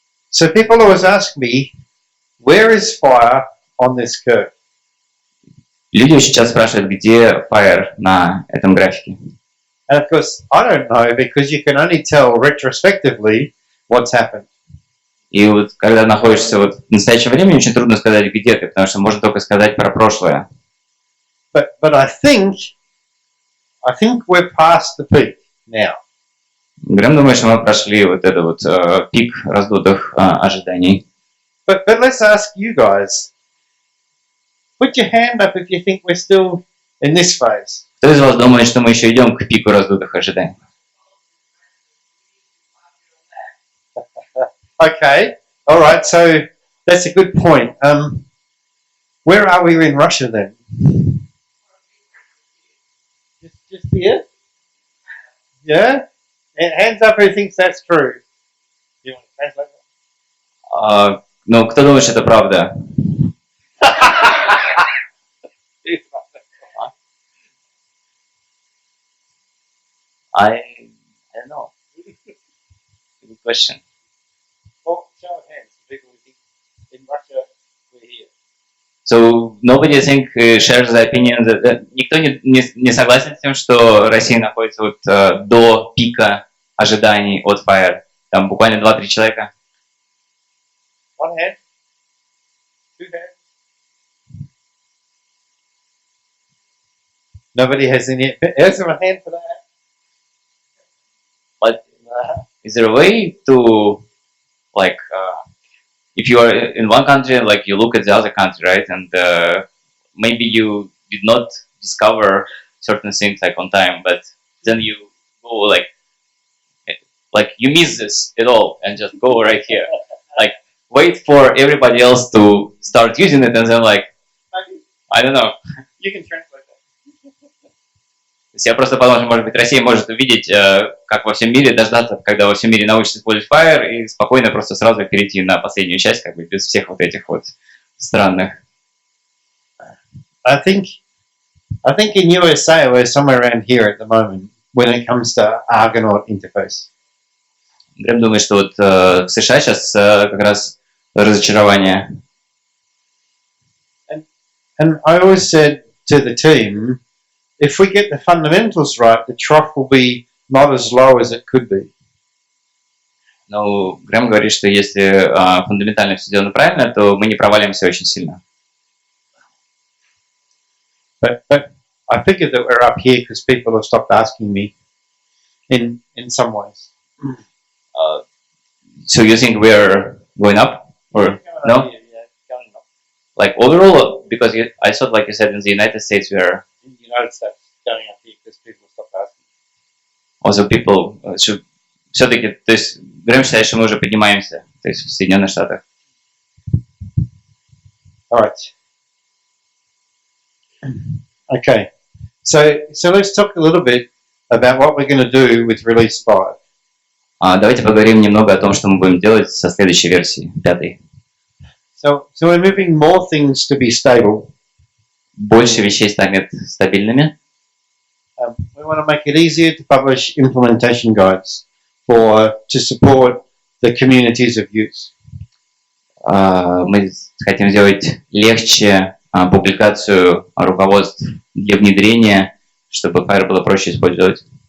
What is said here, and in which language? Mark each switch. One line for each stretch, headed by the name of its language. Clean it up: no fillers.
English: So people always ask me, where is FHIR on this curve?
Russian: Люди очень часто спрашивают, где FHIR на этом графике.
English: And of course, I don't know, because you can only tell retrospectively what's happened.
Russian: И вот когда находишься вот в настоящем времени, очень трудно сказать, где ты, потому что можно только сказать про прошлое.
English: But I think we're past the peak now.
Russian: Грэм думает, что мы прошли вот этот вот пик раздутых ожиданий.
English: But let's ask you guys. Put your hand up if you think we're still in this phase.
Russian: Кто из вас думает, что мы еще идем к пику раздутых ожиданий?
English: Okay, all right. So that's a good point. Where are we in Russia then? Just here? Yeah. And hands up who thinks that's true. You want to translate that?
Russian: Ну, кто думает, что это правда?
English: I don't know. Good question. Well, show of hands. People who think in Russia we're here. So nobody, I think, shares the opinion that
Russian: никто не согласен с тем, что Россия находится вот до пика ожиданий от FHIR. Там буквально 2-3 человека.
English: One hand. Two hands. Nobody has any. Is there a hand for that? But is there a way to, like, if you are in one country, like you look at the other country, right, and maybe you did not discover certain things like on time, but then you go like like you miss this at all and just go right here. Like wait for everybody else to start using it and then like Maybe I don't know. you can translate that.
Russian: То есть я просто подумал, что, может быть, Россия может увидеть, как во всем мире, дождаться, когда во всем мире научатся использовать FHIR и спокойно просто сразу перейти на последнюю часть, как бы без всех вот этих вот странных.
English: I think in USA we're somewhere around here at the moment when it comes to Argonaut interface.
Russian: Грэм думает, что вот в США сейчас как раз разочарование.
English: And I always said to the team, if we get the fundamentals right, the trough will be not as low as it could be.
Russian: Но Грэм говорит, что если фундаментально все сделано правильно, то мы не провалимся очень сильно.
English: But I figured that we're up here because people have stopped asking me in some ways. So you think we're going up or no? Yeah, going up. Like overall, because I thought, like you said, in the United States, we're In the United States, going up here because people have stopped asking. also people should
Russian: все-таки, то есть Грэм считает, что мы уже поднимаемся, то есть в Соединенных Штатах.
English: All right. Okay. So let's talk a little bit about what we're going to do with release 5.
Russian: Давайте поговорим немного о том, что мы будем делать со следующей версии, 5.
English: So we're moving more things to be stable.
Russian: Больше вещей станет стабильными.
English: We want to make it easier to publish implementation guides to support the communities of use.
Russian: Мы хотим сделать легче публикацию руководств для внедрения, чтобы FHIR было проще использовать.